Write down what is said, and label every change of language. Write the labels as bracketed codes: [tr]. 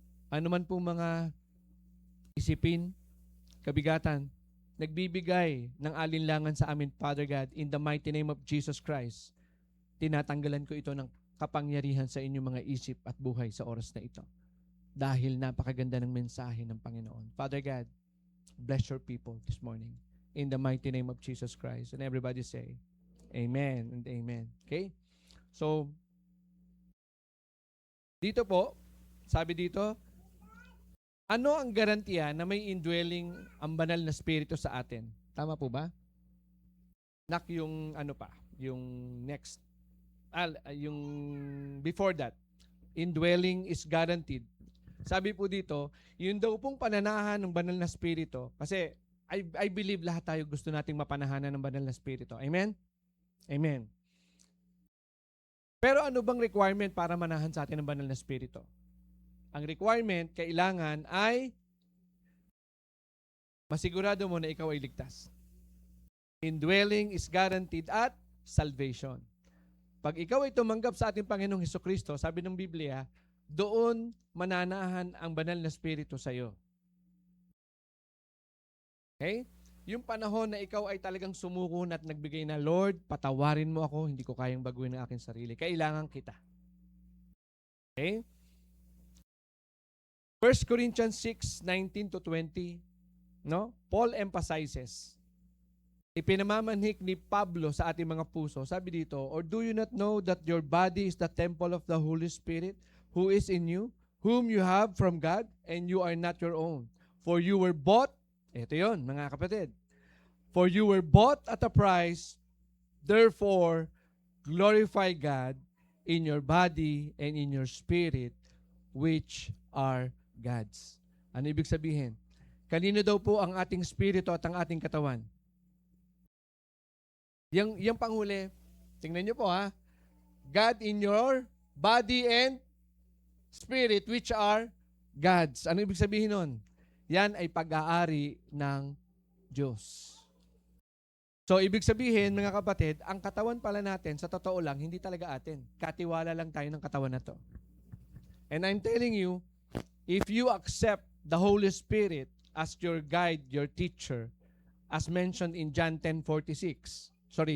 [tl] Ano man po mga isipin, kabigatan, nagbibigay ng alinlangan sa amin, [en] Father God, in the mighty name of Jesus Christ, [tl] tinatanggalan ko ito ng kapangyarihan sa inyong mga isip at buhay sa oras na ito. Dahil napakaganda ng mensahe ng Panginoon. [en] Father God, bless your people this morning. In the mighty name of Jesus Christ. And everybody say, Amen and Amen. [tl] Okay? So, dito po, sabi dito, ano ang garantiya na may indwelling ang banal na spirito sa atin? Tama po ba? [en] Yung ano pa, yung next, yung before that, indwelling is guaranteed. [tl] Sabi po dito, yun daw pong pananahan ng banal na spirito, kasi [en] I believe [tl] lahat tayo gusto nating mapanahanan ng banal na spirito. Amen? Amen. Pero ano bang requirement para manahan sa atin ng banal na spirito? Ang requirement, kailangan ay masigurado mo na ikaw ay ligtas. [en] Indwelling is guaranteed at salvation. [tl] Pag ikaw ay tumanggap sa ating Panginoong Hesukristo, sabi ng Biblia, doon mananahan ang banal na spirito sa iyo. Okay? Yung panahon na ikaw ay talagang sumuko at nagbigay na, Lord, patawarin mo ako, hindi ko kayang baguhin ang aking sarili. Kailangan kita. Okay? [en] 1 Corinthians 6:19-20, no? Paul emphasizes, [tl] ipinamamanhik ni Pablo sa ating mga puso. Sabi dito, [en] or do you not know that your body is the temple of the Holy Spirit who is in you, whom you have from God, and you are not your own? For you were bought, [tl] ito yun, mga kapatid, [en] for you were bought at a price, therefore, glorify God in your body and in your spirit, which are God's. [tl] Ano ibig sabihin? Kanino daw po ang ating spirito at ang ating katawan? Yung panghuli, tingnan nyo po ha, [en] God in your body and spirit, which are God's. [tl] Ano ibig sabihin nun? Yan ay pag-aari ng Diyos. So, ibig sabihin, mga kapatid, ang katawan pala natin, sa totoo lang, hindi talaga atin. Katiwala lang tayo ng katawan na to. [en] And I'm telling you, if you accept the Holy Spirit as your guide, your teacher, as mentioned in John 14:26.